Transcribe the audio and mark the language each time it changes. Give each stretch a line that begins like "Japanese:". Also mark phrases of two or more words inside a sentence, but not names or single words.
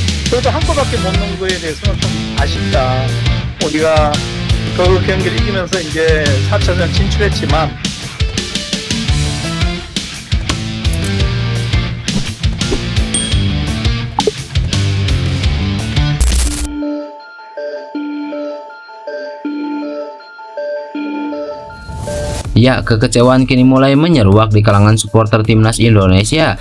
Korean: 저도 한 골밖에 못 넣은 거에 대해서는 좀 아쉽다. 우리가 그 경기를 이기면서 이제 4차전 진출했지만
Indonesian: Ya, kekecewaan kini mulai menyeruak di kalangan supporter timnas Indonesia.